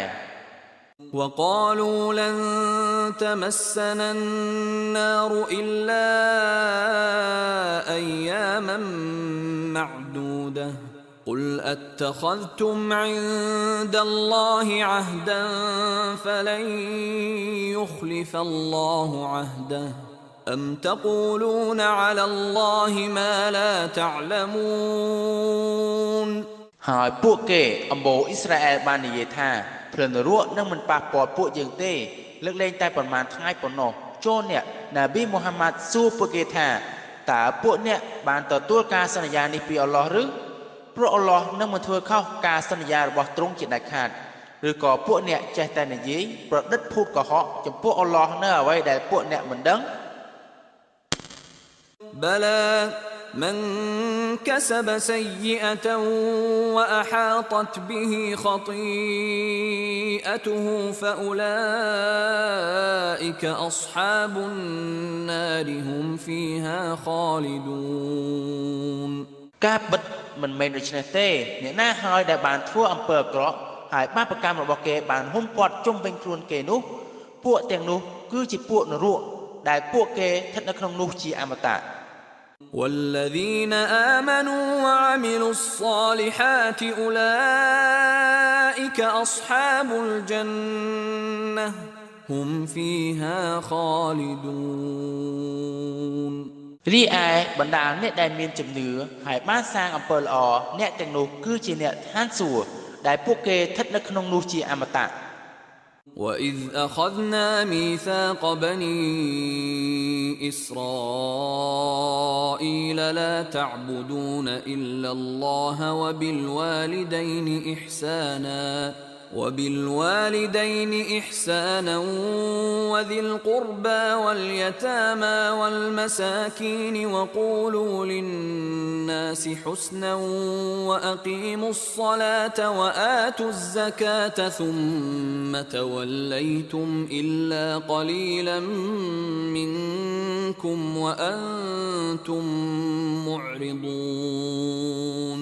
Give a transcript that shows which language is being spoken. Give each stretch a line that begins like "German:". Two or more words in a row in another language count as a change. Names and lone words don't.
Arabic: وقالوا لن تمسنا النار إلا أياما معدودة قل أتخذتم عند الله عهدا فلن يخلف الله عهده أم تقولون على الله ما لا تعلمون
Khmer: ហើយពួកគេអំបូរអ៊ីស្រាអែលបាននិយាយថាភ្លើងនរកនឹងមិនប៉ះពាល់ពួកយើងទេលើកលែងតែប្រមាណថ្ងៃប៉ុណ្ណោះចូលអ្នកណាប៊ីមូហាម៉ាត់សួរពួកគេថាតើពួកអ្នកបានទទួលការសន្យានេះពីអល់ឡោះឬព្រោះអល់ឡោះនឹងមិនធ្វើខុសការសន្យារបស់ទ្រង់ជាដាច់ខាតឬក៏ពួកអ្នកចេះតែនិយាយប្រឌិតភូតកុហកចំពោះអល់ឡោះនៅអ្វីដែលពួកអ្នកមិនដឹង
Arabic: بلى من كسب سيئة وأحاطت به خطيئته فأولئك أصحاب النار هم فيها خالدون
Khmer: ការពិតមិនមែនដូច្នេះទេអ្នកណាហើយដែលបានធ្វើអំពើអាក្រក់ហើយបាបកម្មរបស់គេបានហ៊ុំព័ទ្ធជុំវិញខ្លួនគេនោះពួកទាំងនោះគឺជាពួកនរកដែលពួកគេស្ថិតនៅក្នុងនោះជាអមតៈ
Arabic: والذين آمنوا وعملوا الصالحات أولئك أصحاب الجنة هم فيها خالدون
Khmer: រីឯបណ្ដាអ្នកដែលមានជំនឿហើយបានសាងអំពើល្អអ្នកទាំងនោះគឺជាអ្នកឋានសួគ៌ដែលពួកគេស្ថិតនៅក្នុងនោះជាអមតៈ
Arabic: وإذ أخذنا ميثاق بني إسرائيل لا تعبدون إلا الله وبالوالدين إحسانا وذي القربى واليتامى والمساكين وقولوا للناس حسنا وأقيموا الصلاة وآتوا الزكاة ثم توليتم إلا قليلا منكم وأنتم معرضون